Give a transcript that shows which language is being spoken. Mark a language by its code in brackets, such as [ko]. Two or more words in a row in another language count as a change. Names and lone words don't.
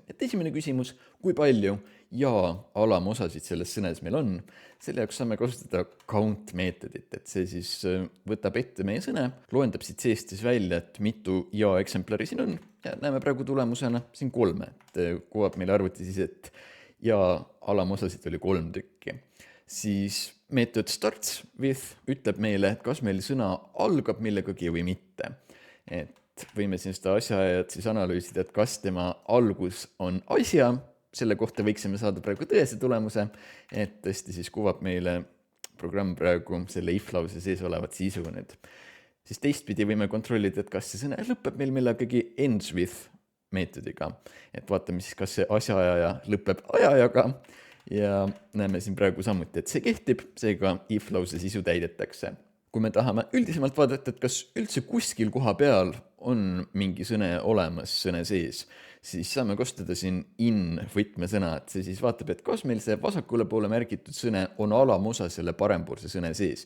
[et] Et esimene küsimus, kui palju ja alamosasid selles sõnes meil on, selle jaoks saame kasutada count meetodit, et see siis võtab ette meie sõne, loendab siit seest siis välja, et mitu ja eksemplari siin on ja näeme praegu tulemusena siin 3, et kuvab meile arvuti siis, et ja alamosasid oli 3 tükki. Siis meetod [en] starts with [et] ütleb meile, et kas meil sõna algab millegagi või mitte. Et võime siin seda asjaajat siis analüüsida, et kas tema algus on asja, selle kohta võiksime saada praegu tõese tulemuse, et tõesti siis kuvab meile programm praegu selle if lause sees olevat sisu nüüd. Siis teistpidi võime kontrollida, et kas see sõna lõpeb meil millegagi [en] ends with [et] meetodiga. Et vaatame siis, kas see asjaajaja lõpeb ajajaga ja näeme siin praegu samuti, et see kehtib, seega if lause sisu täidetakse. Kui me tahame üldisemalt vaadata, et kas üldse kuskil koha peal on mingi sõne olemas sõne sees, siis saame kasutada siin in võtmesõna, et see siis vaatab, et kas meil see vasakule poole märgitud sõne on alamosa selle parempoolse sõne sees.